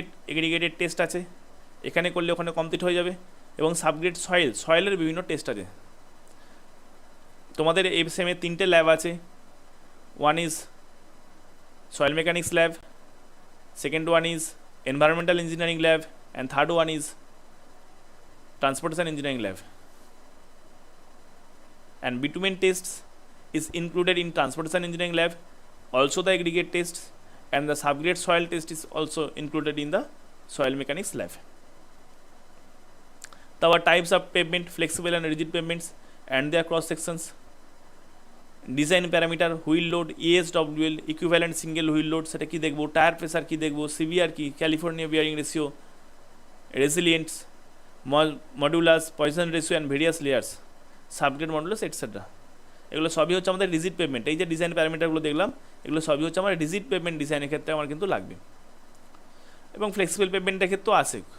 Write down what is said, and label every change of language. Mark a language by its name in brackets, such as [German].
[Bangla] এগ্রিগেটের test আছে, এখানে করলে ওখানে কমপ্লিট হয়ে যাবে। এবং সাবগ্রেড সয়েলের বিভিন্ন টেস্ট আছে। তোমাদের এই সেমে 3টে ল্যাব আছে, [English] One is soil mechanics lab, second one is environmental engineering lab, and third one is transportation engineering lab. And bitumen tests is included in transportation engineering lab, also the aggregate tests, and the subgrade soil test is also included in the soil mechanics lab. There are types of pavement, flexible and rigid pavements and their cross sections. Design parameter, wheel load, ESWL, equivalent single wheel load, [Bangla] সেটা কি দেখবো, [English] Tyre pressure কি দেখবো, CBR কি, California bearing ratio, resilients, modulus, Poisson ratio and various layers, subgrade modulus etcetera. [Bangla] এগুলো সবই হচ্ছে আমাদের রিজিড পেভমেন্ট। এই যে ডিজাইন প্যারামিটারগুলো দেখলাম, এগুলো সবই হচ্ছে আমার রিজিড পেভমেন্ট ডিজাইনের ক্ষেত্রে আমার কিন্তু লাগবে, এবং ফ্লেক্সিবল পেভমেন্টের ক্ষেত্রেও আছে।